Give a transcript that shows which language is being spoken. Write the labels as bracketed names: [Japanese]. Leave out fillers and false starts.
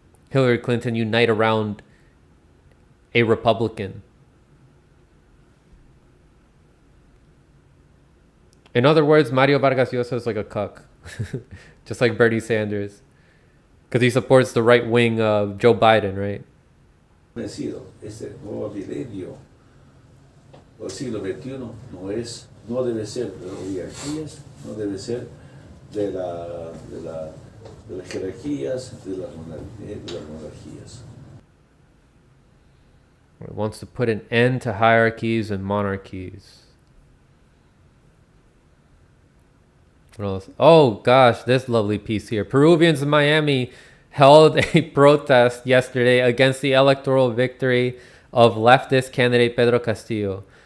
[English] Hillary Clinton unite around a Republican. In other words, Mario Vargas Llosa is like a cuck, just like Bernie Sanders, because he supports the right wing of Joe Biden, right? [Spanish] Este nuevo milenio del siglo XXI no debe ser de las oligarquías, no debe ser de las jerarquías, de las monarquías. [English] It wants to put an end to hierarchies and monarchies. What else? Oh gosh, this lovely piece here. Peruvians in Miami held a protest yesterday against the electoral victory of leftist candidate Pedro Castillo.